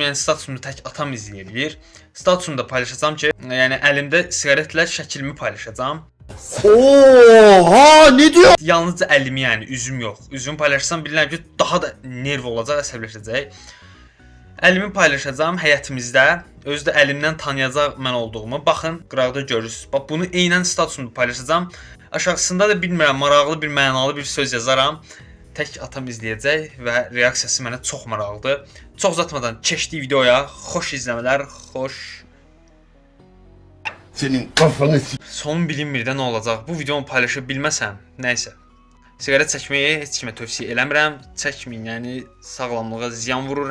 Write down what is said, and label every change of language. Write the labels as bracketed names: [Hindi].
[Azerbaijani] Yəni statusumda tək atam izləyə bilir. Statusumda paylaşacağam ki, yəni əlimdə siqaretlə şəklimi paylaşacağım. [Turkish] Oha, ne diyor? [Azerbaijani] Yalnızca əlimi, yəni üzüm yox. Üzümü paylaşsam bilirəm ki, daha da nerv olacaq, əsəbləşəcək. Əlimi paylaşacağam həyətimizdə. Özü də əlimdən tanıyacaq mən olduğumu. Baxın, qıraqda görürsüz. Bax bunu eynən statusumda paylaşacağam. Aşağısında da bilmirəm, maraqlı bir, mənalı bir söz yazaram. Tək atam izləyəcək və reaksiyası mənə çox maraqlıdır. Çox uzatmadan keçdik videoya. Xoş izləmələr, xoş. [Turkish] Senin kafanı [Azerbaijani] Sonun bilinmir də nə olacaq. Bu videonu paylaşa bilməsəm, nəysə. Siqaret çəkməyi heç kimə tövsiyə eləmirəm. Çəkməyin, yəni sağlamlığa ziyan vurur.